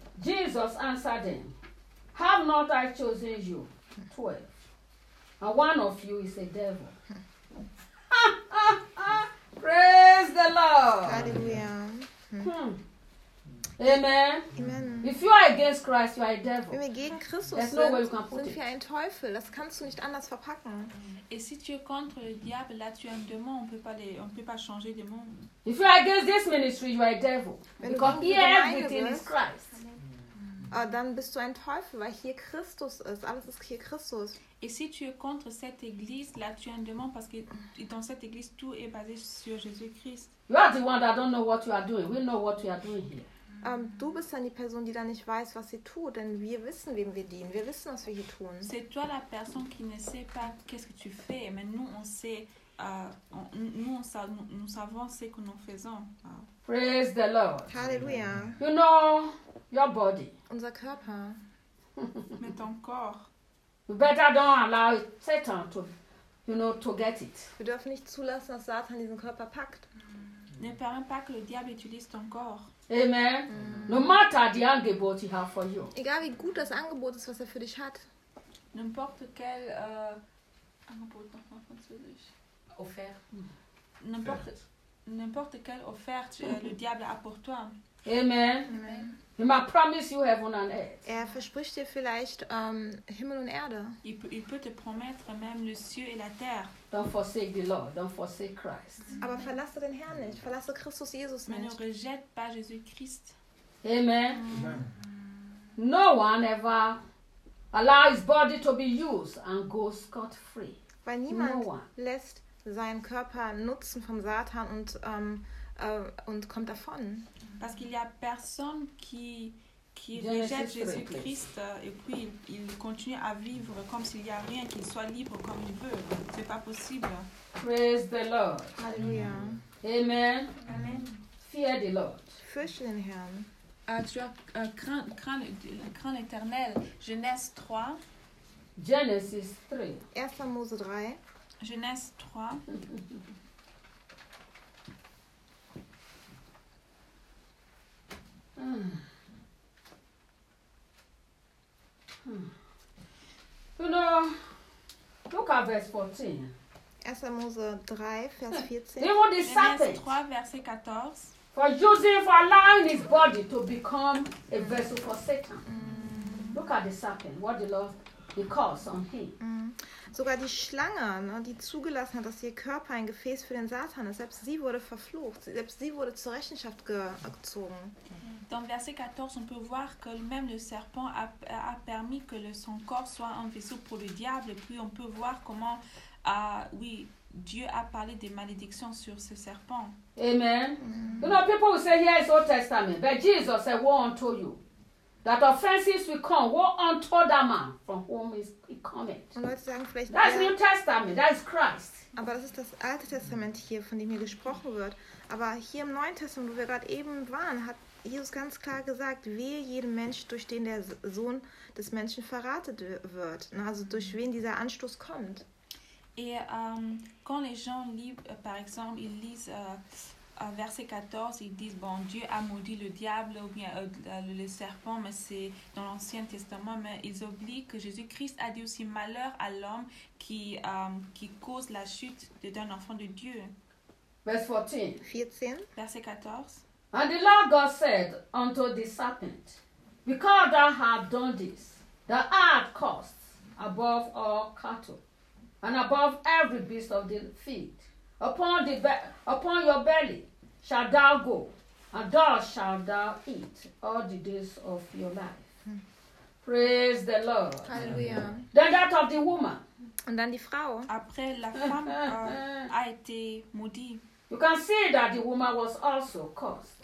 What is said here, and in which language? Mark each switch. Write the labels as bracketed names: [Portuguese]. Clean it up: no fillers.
[English] Jesus answered him, have not I chosen you? 12. And one of you is a devil. Praise the Lord. Hallelujah. Amen. If you are against Christ, you are a devil. [German] Wenn wir gegen Christus sind wir ein Teufel. Das kannst du nicht anders verpacken. [French] Et si tu es contre le diable, là tu es un démon. On peut pas changer de monde. [English] If you are against this ministry, you are a devil. Because here everything is Christ. [German] Dann bist du ein Teufel, weil hier Christus ist. Alles ist hier Christus. [French] Et si tu es contre cette église, là tu es un démon, parce que dans cette église tout est basé sur Jésus-Christ. [English] You are the one that don't know what you are doing. We know what you are doing here. [German] Du bist dann die Person, die dann nicht weiß, was sie tut, denn wir wissen, wem wir dienen. Wir wissen, was wir hier tun. [French] C'est toi la personne qui ne sait pas qu'est-ce que tu fais, mais nous on sait, nous savons ce que nous faisons. [English] Praise the Lord. Hallelujah. You know your body. [German] Unser Körper. [French] Mais ton corps. [English] We better don't allow Satan to, you know, to get it. [German] Wir dürfen nicht zulassen, dass Satan diesen Körper packt. [French] Ne permet pas que le diable utilise ton corps. [English] Amen. No matter the Angebot he has for you. [German] Egal wie gut das Angebot ist, was für dich hat. [French] N'importe quel Angebot noch mal französisch. Offert. N'importe quelle offerte le diable a pour toi. [English] Amen. He might promise you heaven and earth. [German] Er verspricht dir vielleicht Himmel und Erde. [French] Il peut te promettre même le ciel et la terre. [English] Don't forsake the Lord. Don't forsake Christ. Amen. [German] Aber verlasse den Herrn nicht. Verlasse Christus Jesus nicht. [French] Man ne rejette pas Jésus Christ. [English] Amen. Amen. No one ever allows his body to be used and goes scot free. [German] Weil niemand lässt seinen Körper nutzen vom Satan und kommt davon. [French] Parce qu'il y a personne qui rejette Jésus-Christ et puis il continue à vivre comme s'il n'y a rien, qu'il soit libre comme il veut. Ce n'est pas possible. [English] Praise the Lord. Hallelujah. Amen. Amen. Fear the Lord. [German] Fürchte den Herrn. [French] Tu as craint l'Éternel. Genèse 3. [English] Genesis 3. [German] 1 Mose 3. [French] Genèse 3. [English] You know, look at verse 14. [German] 1 Mose 3, Vers 14. [English] Even the serpent. [French] 3, verset 14. [English] For using, for allowing his body to become a vessel for Satan. Look at the serpent, what the Lord calls on him. [German] Sogar die Schlange, ne, die zugelassen hat, dass ihr Körper ein Gefäß für den Satan ist, selbst sie wurde verflucht, selbst sie wurde zur Rechenschaft gezogen. [French] Dans verset 14, on peut voir que même le serpent a permis que son corps soit un vaisseau pour le diable. Puis on peut voir comment, Dieu a parlé des malédictions sur ce serpent. [English] Amen. You know, people will say, here is Old Testament, but Jesus said, woe unto you. That offenses will come. What unto that man from whom is he coming? That's New Testament. That's Christ. [German] Aber das ist das Alte Testament hier, von dem hier gesprochen wird. Aber hier im Neuen Testament, wo wir gerade eben waren, hat Jesus ganz klar gesagt: Wehe jedem Mensch, durch den der Sohn des Menschen verratet wird. Also durch wen dieser Anstoß kommt. [French] Et quand les gens lisent, par exemple, ils lisent verset 14, ils disent, bon, Dieu a maudit le diable ou bien le serpent, mais c'est dans l'Ancien Testament, mais ils oublient que Jésus-Christ a dit aussi malheur à l'homme qui cause la chute d'un enfant de Dieu. [English] Verse 14. [French] Verset 14. [English] And the Lord God said unto the serpent, because thou hast done this, thou art cursed above all cattle and above every beast of the field. Upon your belly shall thou go, and thou shalt thou eat all the days of your life. Praise the Lord. Hallelujah. Then that of the woman. [German] Und dann die Frau. [French] Après la femme a été maudite. [English] You can see that the woman was also cursed.